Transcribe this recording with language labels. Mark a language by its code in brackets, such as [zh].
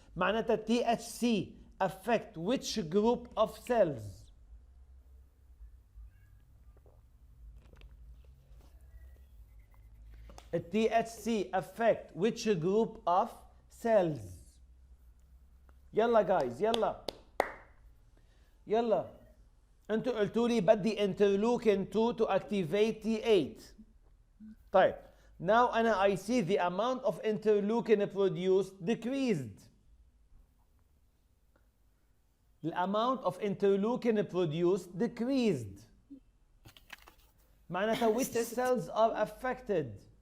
[ar] معناتها [en] THC affect which group of cells? THC affect which group of cells? [ar] يلا [en] guys [ar] يلا انتوا قلتوا لي بدي [en] interleukin 2 to activate T8. [ar] طيب [en] now I see the amount of interleukin produced decreased. The amount of interleukin produced decreased. [ar] معناتها [en] which cells are affected?